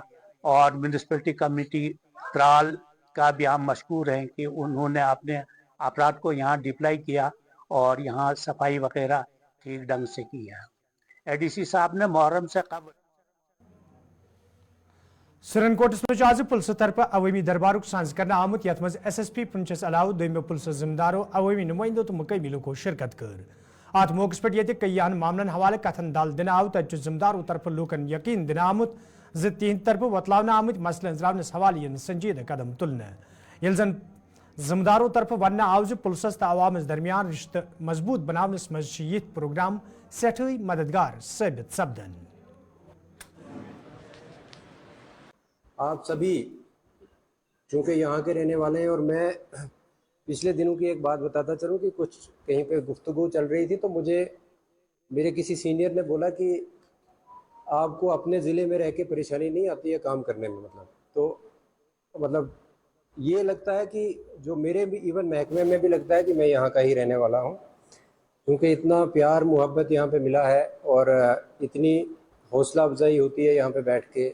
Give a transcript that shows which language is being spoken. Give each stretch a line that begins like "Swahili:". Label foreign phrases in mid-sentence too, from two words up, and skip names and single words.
Hindi: और म्यूनिसिपलिटी कमेटी त्राल का भी हम मशकूर हैं कि उन्होंने अपने अफराद को यहाँ डिप्लाई किया और यहाँ सफाई वगैरह ठीक ढंग से की है। एडीसी साहब ने मुहर्रम से कबल
Kashmiri: सुरनकोटस मज आज पुलिस तरफ अवामी दरबार सांझ कर आमुत यथ मज SSP पुंचस अलाव दोम पुलिस जिम्मेदारों अवामी नुमाइंदों तो मुकमी लुको शिरकत कर। अत मौके पर ये कईयान मामलन हवाले कथन दाल दिन आव तत जिम्मेदारों तरफ लूकन यकीन दिन आमुत ज तिहद तरफ वतलावन आमुत मसलन जरावनस हवाले संजीदा कदम तुलन। ये जन जिम्मेदारों तरफ वन आव ज पुलिस तो अवामस दरमियान रिश्ते मजबूत बनावनस मज ये प्रोग्राम सठई मददगार साबित सपदन।
Hindi: आप सभी चूँकि यहाँ के रहने वाले हैं और मैं पिछले दिनों की एक बात बताता चलूँ कि कुछ कहीं पे गुफ्तगू चल रही थी तो मुझे मेरे किसी सीनियर ने बोला कि आपको अपने ज़िले में रह के परेशानी नहीं आती है काम करने में, मतलब ये लगता है कि जो मेरे भी इवन महकमे में भी लगता है कि मैं यहाँ का ही रहने वाला हूँ, क्योंकि इतना प्यार मोहब्बत यहाँ पे मिला है और इतनी हौसला अफजाई होती है यहाँ पे बैठ के।